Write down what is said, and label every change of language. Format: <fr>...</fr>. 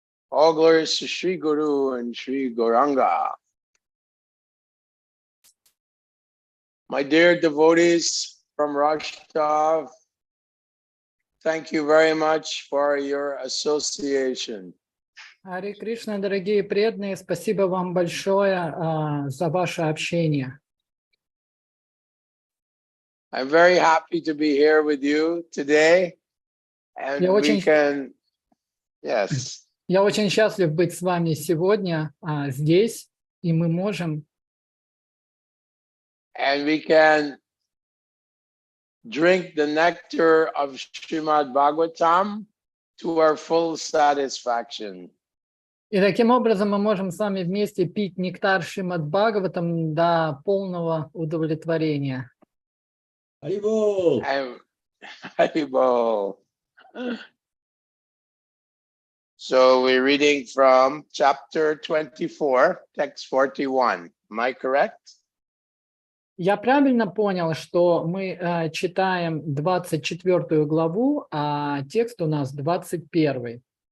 <en>All glories to Sri Guru and Sri Gauranga. My dear devotees from Rostov, thank you very much for your association.</en> <ru>Харе Кришна, дорогие преданные, спасибо вам большое за ваше общение.</ru> <en>I'm very happy to be here with you today, and</en> <ru>Я очень счастлив быть с вами сегодня здесь, и мы можем.</ru> <en>And we can drink the nectar of Srimad Bhagavatam to our full satisfaction.</en> <ru>И таким образом мы можем с вами вместе пить нектар Шримад Бхагаватам до полного удовлетворения. Харибол! Haribol.</ru> <en>So we're reading from chapter 24, text 41. Am I correct?</en> <ru>Я правильно понял, что мы читаем 24 главу, а текст у нас 21.</ru>